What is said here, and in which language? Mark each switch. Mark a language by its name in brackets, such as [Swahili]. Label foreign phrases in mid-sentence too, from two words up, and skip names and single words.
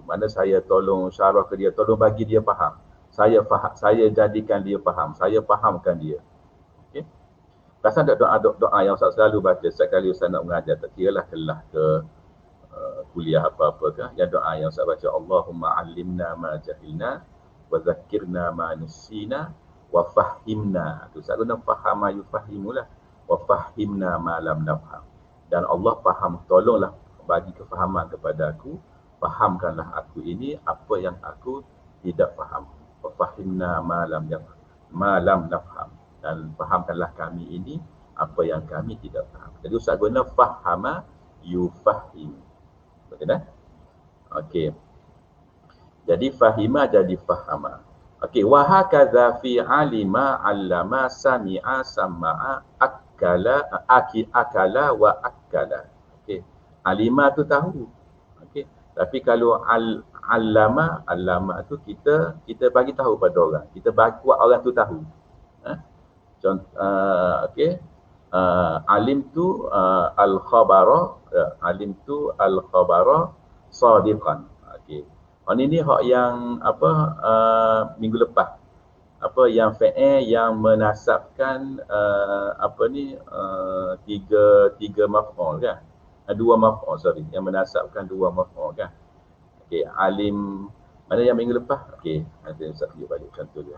[Malay] Mana saya tolong syarah ke dia, tolong bagi dia faham. Saya jadikan dia faham, saya fahamkan dia. Okey. Pasal ada doa yang Ustaz selalu baca setiap kali Ustaz nak mengajar, tak kiralah kelas ke kuliah apa-apa ke, yang doa yang Ustaz baca [Arabic] اللهم علمنا ما جهلنا وذكرنا ما نسينا وفهمنا. [Malay] Tu Ustaz guna [Arabic] فهم يفهمه. وفهمنا ما لم نفهم. [Malay] Dan Allah faham, tolonglah bagi kefahaman kepada aku, fahamkanlah aku ini apa yang aku tidak faham. [Arabic] وفهمنا ما لم نفهم. [Malay] Dan fahamkanlah kami ini apa yang kami tidak faham. Jadi Ustaz guna [Arabic] فهم يفهم. [Malay] Betul tak? Okey. Jadi fahima jadi fahama. Okey, [Arabic] وهكذا في علم علّم سمع سمّع أكل وأكّل. [Malay] Okey. Alima tu tahu. Okey. Tapi kalau allama tu kita bagi tahu pada orang. Kita bagi buat orang tu tahu. Contoh okey. Alim tu al-khabara, alim tu [Arabic] الخبر صادقا. [Malay] Okey. Ini hak yang minggu lepas. Yang fa'il yang menasabkan tiga maf'ul kan? Dua maf'ul, sorry, yang menasabkan dua maf'ul kan? Okey, alim mana yang minggu lepas? Okey, nanti Ustaz tunjuk balik contoh dia.